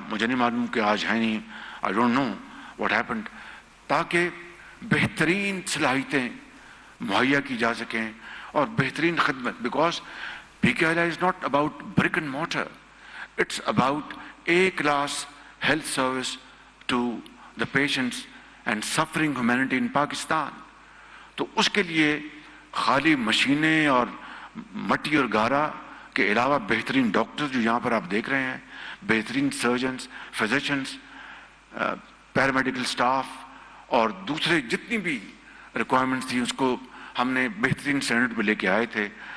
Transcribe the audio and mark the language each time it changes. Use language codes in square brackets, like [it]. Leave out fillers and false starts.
[ur] مجھے نہیں معلوم کہ آج ہے نہیں, [en] I don't know what happened, [ur] تاکہ بہترین صلاحیتیں مہیا کی جا سکیں اور بہترین خدمت. [en] Because PKLI is not about brick and mortar, it's about A-class health service to the patients and suffering humanity in Pakistan. [ur] تو اس کے لیے خالی مشینیں اور مٹی اور گارا کے علاوہ بہترین ڈاکٹر جو یہاں پر آپ دیکھ رہے ہیں, بہترین سرجنز, فزیشنز, پیرامیڈیکل سٹاف اور دوسرے جتنی بھی ریکوائرمنٹس تھی اس کو ہم نے بہترین اسٹینڈرڈ پہ لے کے آئے تھے.